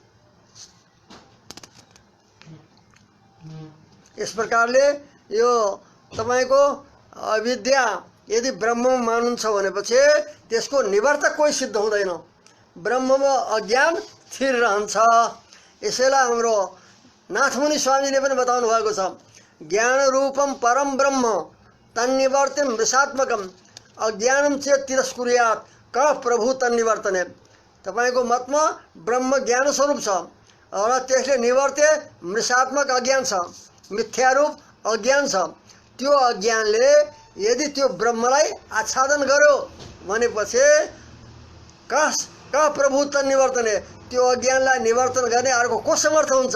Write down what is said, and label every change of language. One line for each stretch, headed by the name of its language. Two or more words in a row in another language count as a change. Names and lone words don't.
Nepali: यस प्रकारले यो तपाईँको अविद्या यदि ब्रह्ममा मान्नुहुन्छ भनेपछि त्यसको निवर्तक कोही सिद्ध हुँदैन। ब्रह्ममा अज्ञान स्थिर रहन्छ। यसैलाई हाम्रो नाथमुनि स्वामीले पनि बताउनु भएको छ,
Sanskrit: ज्ञान रूपम परम ब्रह्म तन्निवर्तन मृषात्मकम अज्ञानम चेत तिरस्कुर्यात् क प्रभु तन्निवर्तने।
Nepali: तपाईँको मतमा ब्रह्म ज्ञान स्वरूप छ र त्यसले निवर्ते मृषात्मक अज्ञान छ, मिथ्यारूप अज्ञान छ। त्यो अज्ञानले यदि त्यो ब्रह्मलाई आच्छादन गर्यो भनेपछि
Sanskrit: क प्रभु तन्निवर्तने,
Nepali: त्यो अज्ञानलाई निवर्तन गर्ने अर्को को समर्थ हुन्छ?